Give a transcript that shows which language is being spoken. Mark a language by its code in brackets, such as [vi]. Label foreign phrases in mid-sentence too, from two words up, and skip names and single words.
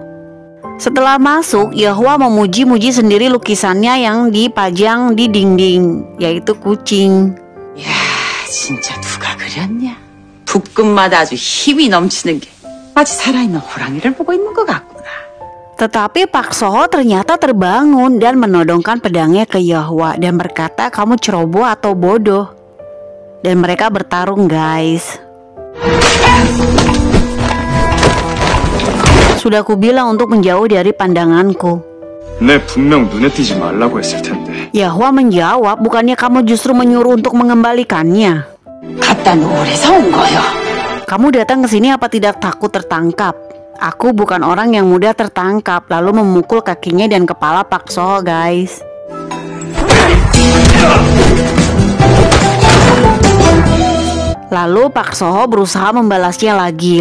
[id] Setelah masuk, Yahwa memuji-muji sendiri lukisannya yang dipajang di dinding, yaitu kucing. [ko] 야, 진짜 누가 그렸냐? 붓끝마다 아주 힘이 넘치는 게 마치 살아있는 호랑이를 보고 있는 것 같구나. [id] Tetapi Park Soho ternyata terbangun dan menodongkan pedangnya ke Yahwa dan berkata, kamu ceroboh atau bodoh. Dan mereka bertarung, guys. Sudah kubilang untuk menjauh dari pandanganku. [ko] 내 분명 눈에 띄지 말라고 했을 텐데. [id] Yahwa menjawab, bukannya kamu justru menyuruh untuk mengembalikannya? [ko] 갖다 놓으래서 온 거요. [id] Kamu datang ke sini apa tidak takut tertangkap? Aku bukan orang yang mudah tertangkap. Lalu memukul kakinya dan kepala Park Soho, guys. Lalu Park Soho berusaha membalasnya lagi.